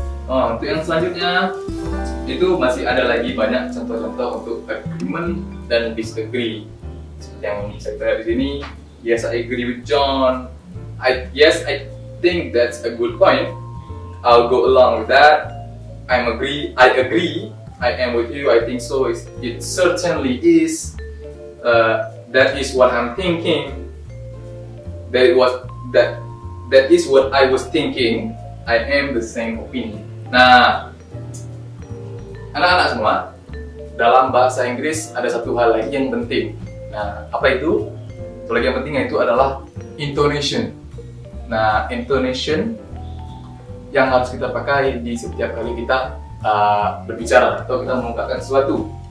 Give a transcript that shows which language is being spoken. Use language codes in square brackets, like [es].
[id] Oh, untuk yang selanjutnya itu masih ada lagi banyak contoh-contoh untuk agreement dan disagree. Seperti yang saya lihat di sini. [en] Yes, I agree with John. I think that's a good point. I'll go along with that. I agree. I am with you. I think so. It certainly is. That is what I'm thinking. That is what I was thinking. I am the same opinion. [id] Nah, anak-anak semua, dalam bahasa Inggris ada satu hal lagi yang penting. Nah, apa itu? Satu lagi yang penting yaitu adalah intonation. Nah, intonation yang harus kita pakai di setiap kali kita berbicara atau kita mengungkapkan sesuatu.